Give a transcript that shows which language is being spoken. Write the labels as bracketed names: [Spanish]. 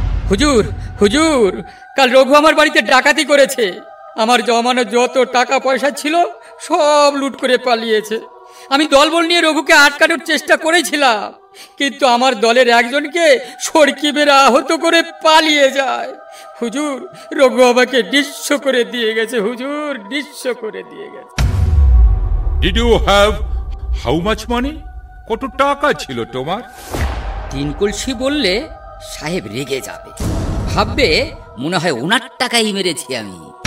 [Bangla] হুজুর হুজুর, কাল রঘু আমার বাড়িতে ডাকাতি করেছে, আমার জমানো যত টাকা পয়সা ছিল সব লুট করে পালিয়েছে। আমি দলবল নিয়ে রঘুকে আটকানোর চেষ্টা করেছিলাম, কিন্তু আমার দলের একজনকে সড়কি বেড়ে আহত করে পালিয়ে যায়। হুজুর রঘু আমাকে নিঃস্ব করে দিয়ে গেছে, হুজুর নিঃস্ব করে দিয়ে গেছে। [English] Did you have how much money? [Bangla] কত টাকা ছিল তোমার? 3 কলসি বললে সাহেব রেগে যাবে, ভাববে মনে হয় ওনার টাকাই মেরেছি আমি।